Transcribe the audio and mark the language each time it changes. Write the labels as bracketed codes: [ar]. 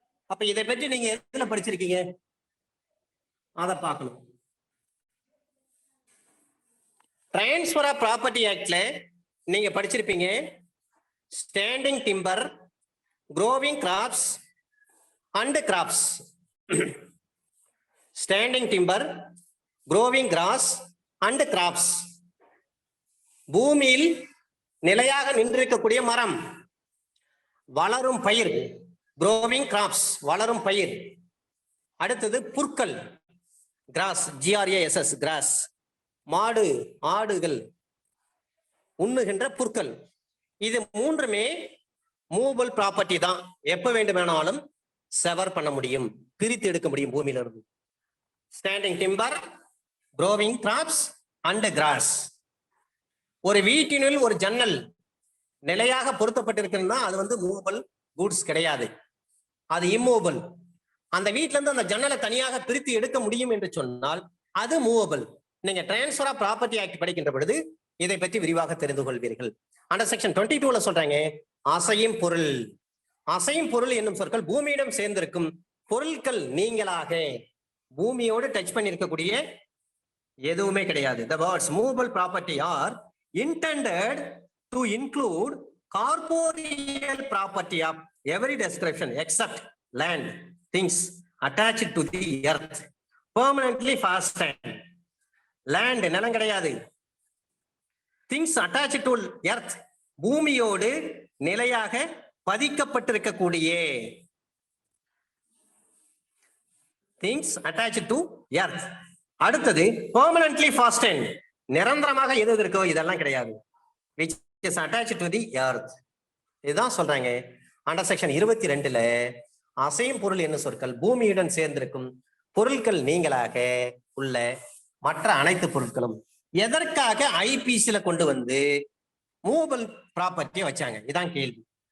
[ta] அப்ப இதை பற்றி நீங்க எதுல படிச்சிருக்கீங்க? அதை பார்க்கணும். டிரான்ஸ்பர் ஆஃப் ப்ராப்பர்ட்டி ஆக்ட்ல நீங்க படிச்சிருப்பீங்க, standing timber, [en] growing crops and crops. Standing timber, growing grass and crops. [ta] பூமியில் நிலையாக நின்றிருக்கக்கூடிய மரம், வளரும் பயிர், [en] growing crops, [ta] வளரும் பயிர். அடுத்தது புற்கள், [en] grass, GRASS, grass. [ta] மாடு, ஆடுகள் உண்ணுகின்ற புற்கள். இது மூன்றுமே மூவபிள் ப்ராப்பர்ட்டி தான். எப்ப வேண்டுமானாலும் செவர் பண்ண முடியும், பிரித்து எடுக்க முடியும் பூமியிலிருந்து. [en] Standing timber, growing crops and grass. [ta] ஒரு வீட்டினுள் ஒரு ஜன்னல் நிலையாக பொருத்தப்பட்டிருக்குன்னா அது வந்து மூவபிள் கூட்ஸ் கிடையாது, அது இம்மூவபிள். அந்த வீட்டுல இருந்து அந்த ஜன்னலை தனியாக பிரித்து எடுக்க முடியும் என்று சொன்னால் அது மூவபிள். நீங்க டிரான்ஸ்பர் ஆஃப் ப்ராப்பர்ட்டி ஆக்ட் படிக்கின்ற பொழுது இதை பற்றி விரிவாக தெரிந்து கொள்வீர்கள். அண்டர் செக்ஷன் 22ல சொல்றாங்க, அசையும் பொருள். அசையும் பொருள் என்னும் சொற்கள் பூமியிடம் சேர்ந்திருக்கும் பொருட்கள் நீங்களாக, பூமியோடு டச் பண்ணி இருக்கக்கூடிய எதுவுமே கிடையாது. [en] The words movable property are intended to include corporeal property of every description except land, things attached to the earth, permanently fastened. [ta] Land நிலம் கிடையாது. [en] Things attached to earth, [ta] பூமியோடு நிலையாக பதிக்கப்பட்டிருக்கக்கூடிய திங்ஸ் [en] attached to earth. [ta] அடுத்தது [en] permanently fastened, [ta] நிரந்தரமாக எது இருக்கோ இதெல்லாம் கிடையாது, [en] which is attached to the earth. [ta] இதுதான் சொல்றாங்க அண்டர் செக்ஷன் 22ல அசையும் பொருள் என்ன சொற்கள் பூமியுடன் சேர்ந்திருக்கும் பொருட்கள் நீங்களாக உள்ள மற்ற அனைத்து பொருட்களும். எதற்காக ஐபிசில கொண்டு வந்து மூவபிள் ப்ராப்பர்ட்டியை வச்சாங்க? இதான் கேள்வி.